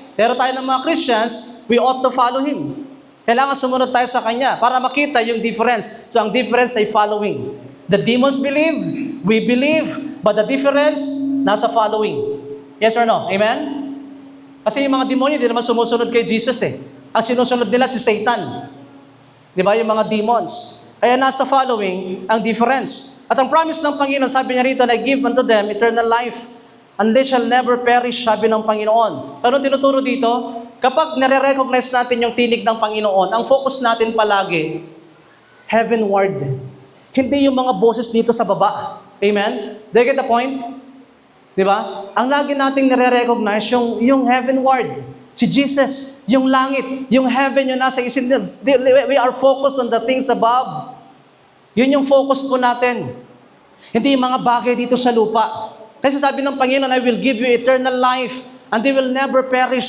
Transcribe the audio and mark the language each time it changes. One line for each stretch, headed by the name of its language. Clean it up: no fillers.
Filipino: Pero tayo ng mga Christians,
English: we ought to follow Him.
Filipino: Kailangan sumunod tayo sa Kanya para makita yung difference. So ang difference ay following.
English: The demons believe, we believe, but the difference, nasa following. Yes or no?
Filipino: Amen? Kasi yung mga demonyo, hindi naman sumusunod kay Jesus eh. Ang sinusunod nila si Satan. Di ba? Yung mga demons. Kaya nasa following, ang difference. At ang promise ng Panginoon, sabi niya rito,
English: I give unto them eternal life, and they shall never perish,
Filipino: sabi ng Panginoon. Pero tinuturo dito, kapag nare-recognize natin yung tinig ng Panginoon, ang focus natin palagi, heavenward. Hindi yung mga boses dito sa baba. Amen?
English: Do you get the point?
Filipino: Di ba? Ang lagi nating nare-recognize yung heavenward. Si Jesus, yung langit, yung heaven, yung nasa isip.
English: We are focused on the things above.
Filipino: Yun yung focus po natin. Hindi yung mga bagay dito sa lupa. Kasi sabi ng Panginoon,
English: I will give you eternal life and they will never perish.